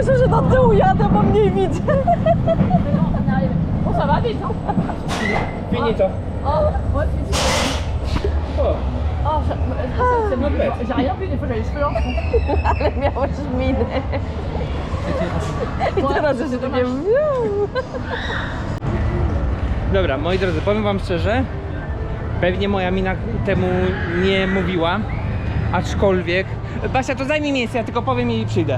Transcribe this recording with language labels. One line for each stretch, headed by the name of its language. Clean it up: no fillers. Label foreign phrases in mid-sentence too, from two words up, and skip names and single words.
Polish: do tyłu jadę, bo mniej widzę.
French: Bon, ça va vite, hein? Fini to. Oh, ouais, vite.
Polish: O,
French: Oh, j'ai rien vu, des fois j'avais les cheveux longs.
Polish: Ale miałeś minę. I teraz jeszcze takie... dobra, moi drodzy, powiem wam szczerze, pewnie moja mina temu nie mówiła, aczkolwiek... Basia, to zajmij miejsce, ja tylko powiem i przyjdę.